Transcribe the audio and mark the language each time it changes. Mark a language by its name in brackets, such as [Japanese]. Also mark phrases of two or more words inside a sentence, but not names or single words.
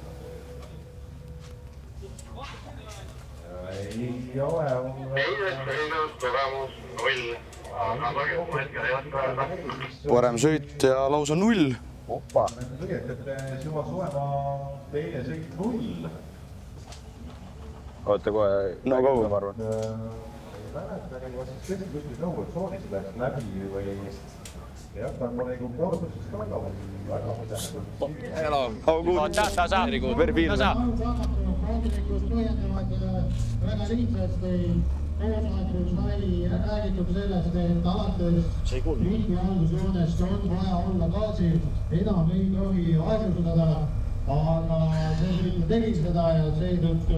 [Estonian] Parem sõit ja lausa 0. Oppa. Tegelikult juba Suemaa teine sõit 0. Oota kohe. No kaua ma arvan. Mäletage, kas siis kuskil nõukogutsoonis läks läbi või jah, ta on nagu korduses ka väga [English] Hello. How good? Very good. Very feel. [Estonian] Kohtunikud põhjendavad väga lihtsasti. Koosolekus sai räägitud sellest, et alates ringi algusjoonest on vaja olla gaasil, enam ei tohi aeglustada, aga see sõitja tegi seda ja seetõttu...